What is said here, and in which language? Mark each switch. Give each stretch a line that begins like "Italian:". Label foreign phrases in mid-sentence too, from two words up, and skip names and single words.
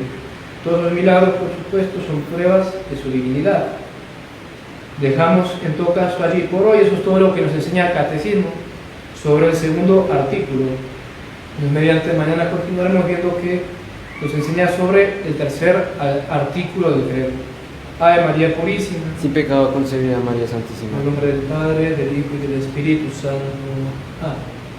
Spanish: Todos los milagros, por supuesto, son pruebas de su divinidad. Dejamos en todo caso allí por hoy. Eso es todo lo que nos enseña el Catecismo sobre el segundo artículo. Mediante mañana continuaremos viendo que nos enseña sobre el tercer artículo del credo. Ave María Purísima, sin pecado concebida, María Santísima. en el nombre del Padre, del Hijo y del Espíritu Santo. Amén.